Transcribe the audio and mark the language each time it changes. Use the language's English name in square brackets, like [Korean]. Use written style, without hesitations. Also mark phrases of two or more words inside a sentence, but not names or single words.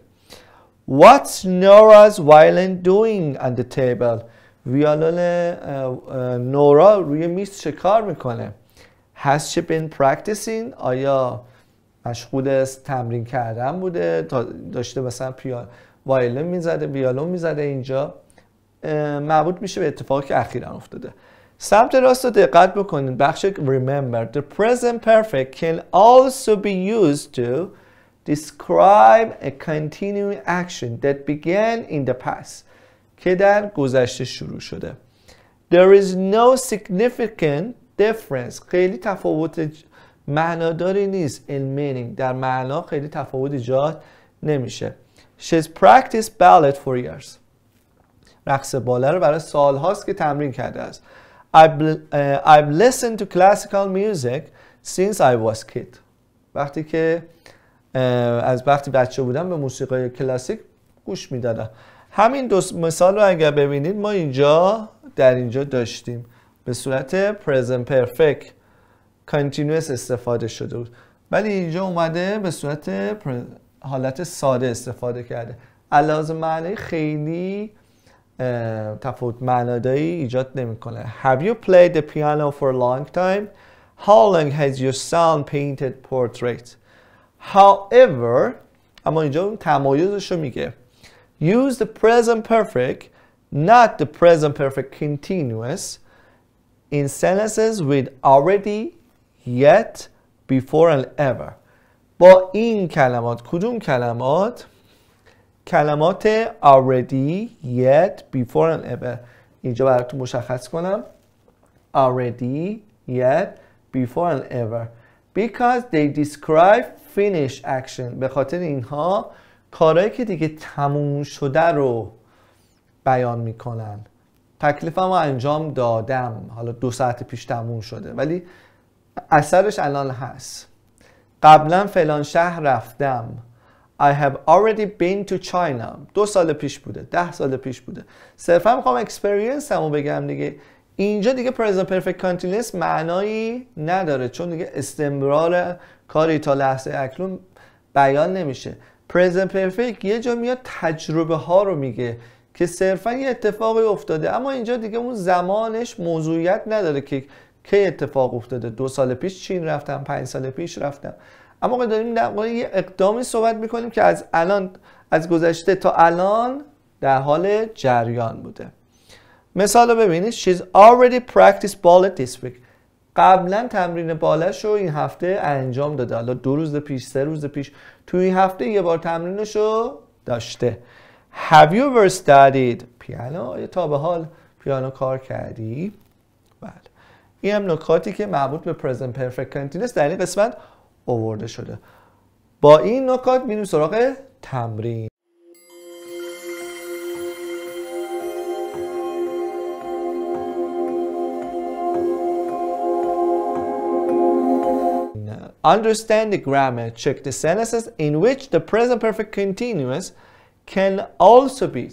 [English] What's Nora's violin doing on the table? [Persian] ویولون نورا روی میز چه کار میکنه؟ [English] Has she been practicing? [Persian] آیا مشغول است تمرین کردن بوده؟ داشته مثلا وایلون میزده ویولون میزده اینجا مربوط میشه به اتفاقی که اخیراً افتاده. سمت راست رو دقت بکنید بخش [English] remember the present perfect can also be used to describe a continuing action that began in the past [Persian] که در گذشته شروع شده. [English] There is no significant difference [Persian] خیلی تفاوت معناداری نیست [English] in meaning [Persian] در معنا خیلی تفاوت ایجاد نمیشه. [English] She's practiced ballet for years [Persian] رقص باله رو برای سالهاست که تمرین کرده است. [English] I've listened to classical music since I was kid. [Persian] وقتی که از وقتی بچه بودم به موسیقی کلاسیک گوش میدادم. همین دو مثال رو اگر ببینید ما اینجا در اینجا داشتیم به صورت [English] present perfect continuous [Persian] استفاده شده بود ولی اینجا اومده به صورت حالت ساده استفاده کرده. علاوه معنی خیلی تفاوت معنادایی ایجاد نمیکنه. [English] Have you played the piano for a long time? How long has your son painted portraits? [Persian] However اما اینجا اون تمایزش رو میگه. [English] Use the present perfect not the present perfect continuous in sentences with already, yet, before and ever. [Persian] با این کلمات کدوم کلمات؟ [English] کلمات already, yet, before and ever. [Persian] اینجا براتون مشخص کنم. [English] Already, yet, before and ever. Because they describe finished action. [Persian] به خاطر اینها کارهایی که دیگه تموم شده رو بیان میکنن. تکلیفم رو انجام دادم. حالا 2 ساعت پیش تموم شده. ولی اثرش الان هست. قبلا فلان شهر رفتم. [English] I have already been to China. [Persian] 2 سال پیش بوده 10 سال پیش بوده صرفا میخوام اکسپریانس همو بگم دیگه. اینجا دیگه [English] present perfect continuous [Persian] معنایی نداره چون دیگه استمرار کاری تا لحظه اکنون بیان نمیشه. [English] present perfect [Persian] یه جا میاد تجربه ها رو میگه که صرفا یه اتفاقی افتاده اما اینجا دیگه اون زمانش موضوعیت نداره که کی اتفاق افتاده. 2 سال پیش چین رفتم 5 سال پیش رفتم اما داریم در مورد یه اقدامی صحبت میکنیم که از الان از گذشته تا الان در حال جریان بوده. مثال رو ببینید. [English] She's already practiced ballet this week. [Persian] قبلا تمرین بالش رو این هفته انجام داده. حالا 2 روز پیش 3 روز پیش تو این هفته یه بار تمرینش رو داشته. [English] Have you ever studied piano؟ [Persian] یا تا به حال پیانو کار کردی؟ بله. این هم نکاتی که مربوط به [English] present perfect continuous [Persian] در این قسمت آورده شده. با این نکات میریم سراغ تمرین. [English] Understand the grammar. Check the sentences in which the present perfect continuous can also be.